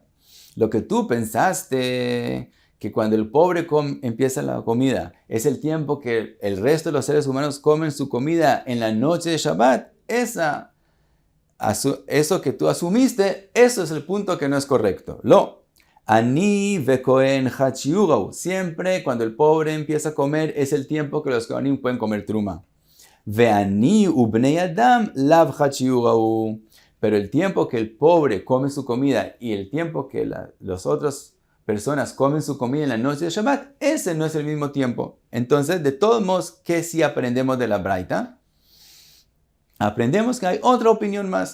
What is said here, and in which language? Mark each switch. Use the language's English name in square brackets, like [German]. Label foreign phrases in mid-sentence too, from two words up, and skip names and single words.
[Spanish] Lo que tú pensaste, que cuando el pobre empieza la comida, es el tiempo que el resto de los seres humanos comen su comida en la noche de Shabbat, eso que tú asumiste, eso es el punto que no es correcto. [Aramaic] עני וכהן חד שיעורא. [Spanish] Siempre cuando el pobre empieza a comer es el tiempo que los kohanim pueden comer truma. [Aramaic] ועני ובני אדם לאו חד שיעורא. [Spanish] Pero el tiempo que el pobre come su comida y el tiempo que las otras personas comen su comida en la noche de Shabbat, ese no es el mismo tiempo. Entonces, de todos modos, ¿qué sí aprendemos de la Braita? Aprendemos que hay otra opinión más.